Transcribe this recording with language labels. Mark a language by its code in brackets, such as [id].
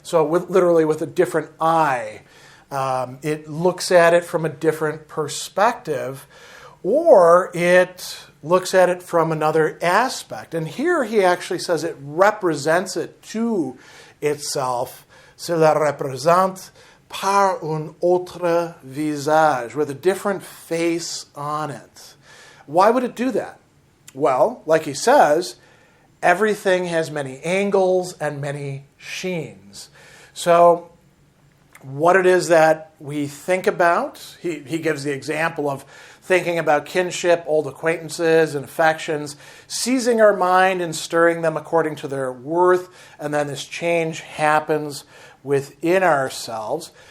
[en] So literally with a different eye. It looks at it from a different perspective, or it looks at it from another aspect. And here he actually says it represents it to itself. [fr] Cela représente par un autre visage, [en] with a different face on it. Why would it do that? Well, like he says, everything has many angles and many sheens. So what it is that we think about, he gives the example of thinking about kinship, old acquaintances, and affections, seizing our mind and stirring them according to their worth, and then this change happens within ourselves.